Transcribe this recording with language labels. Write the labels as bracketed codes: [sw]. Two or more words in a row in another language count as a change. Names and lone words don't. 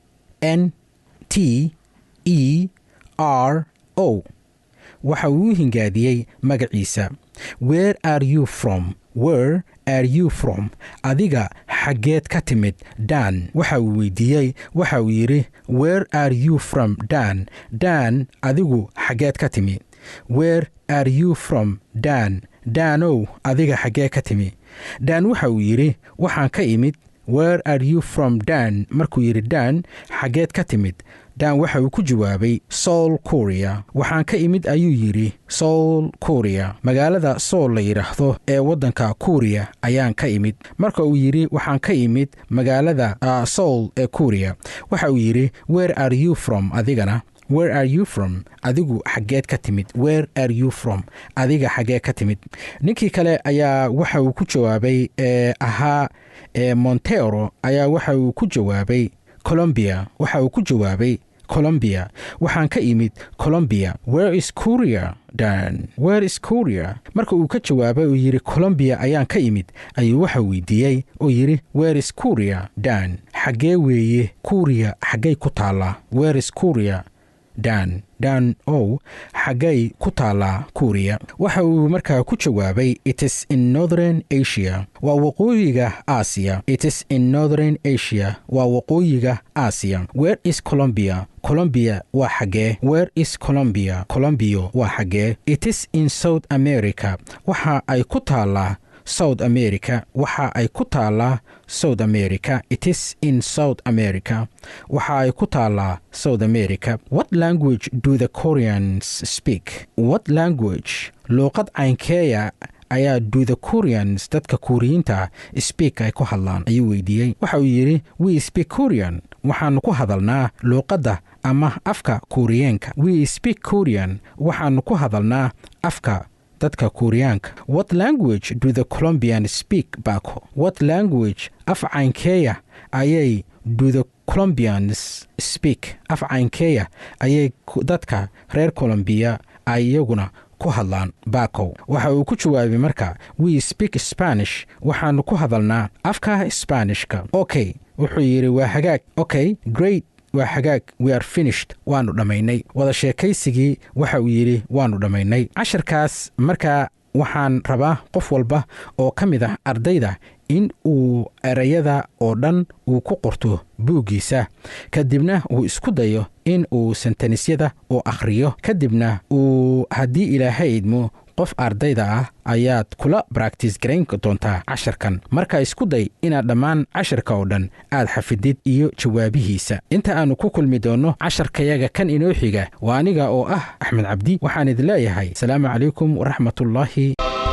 [so] waxa uu hingaadiyay magaciisa [en] where are you from [so] adiga xageed ka timid Dan waxa uu weydiiyey waxa uu yiri [en] where are you from [so] Dan Dan adigu xageed ka timi [en] where are you from [so] Dan Danow adiga xagee ka timi Dan waxa uu yiri waxaan ka imid [en] where are you from [so] Dan markuu yiri Dan xageed ka timid Dan waxa uu ku jawaabay Seoul Korea waxaan ka imid ayuu yiri Seoul Korea magaalada Seoul la yiraahdo ee wadanka Korea ayaan ka imid marka uu yiri waxaan ka imid magaalada Seoul ee Korea waxa uu yiri [en] where are you from [so] adigana where [en] are you from [so] adigu xageed ka timid [en] where are you from [so] adiga xagee ka timid ninkii kale ayaa waxa uu ku jawaabay ahaa Montero ayaa waxa uu ku jawaabay Colombia waxa uu ku jawaabay Colombia waxaan ka imid Colombia [en] where is Korea [so] Dan [en] where is Korea [so] marka uu ka jawaabay uu yiri Colombia ayaan ka imid ayuu waxa weydiiyay oo yiri [en] where is Korea [so] Dan xagee weeye Korea xagee ku taala [en] where is Korea [so] Dan xagay ku taala Korea waxa uu markaa ku jawaabay [en] it is in northern Asia [so] waa waqooyiga Aasiya [en] it is in northern Asia [so] waa waqooyiga Aasiya [en] where is Colombia [so] Colombia waa xagee [en] where is Colombia [so] Colombia waa xagee [en] it is in South America [so] waxa ay ku taala South America waxa ay ku taala South America [en] it is in South America [so] waxa ay ku taala South America [en] what language do the Koreans speak what language [so] luqad caynkeeya ayaa [en] do the Koreans [so] dadka Koreaanta speak ay ku hadlaan ayuu weydiiyay waxa uu yiri [en] we speak Korean [so] waxaanu ku hadalnaa luqadda ama afka Koreaanka [en] we speak Korean [so] waxaanu ku hadalnaa afka dadka Koreaanka [en] what language do the Colombians speak [so] Bako [en] what language [so] af caynkeeya ayay [en] do the Colombians speak [so] af caynkeeya ayay dadka reer Colombia ayaguna ku hadlaan Bako waxa uu ku jawaabay marka we [en] speak Spanish [so] waxaanu ku hadalnaa afka Spanishka okay wuxuu yiri waa hagaag [en] okay great [so] waa hagaag [en] we are finished [so] waanu dhamaynay wada sheekaysigii waxa uu yiri waanu dhamaynay casharkaas marka waxaan rabaa qof walba oo ka mid ah ardayda in uu erayada oo dhan uu ku qorto buugiisa kadibna uu isku dayo in uu sentenisyada oo akhriyo kadibna uu haddii Ilaahay idmo qof ardayda ah ayaad kula practice gareyn doontaa casharkan marka isku day inaad dhammaan casharka oo dhan aad xafidid iyo jawaabihiisa inta aanu ku kulmi doono casharkayaga kan inoo xiga waa aniga oo ah Axmed Cabdi waxaan idin leeyahay [ar] salaamu calaykum wa rahmatullaahi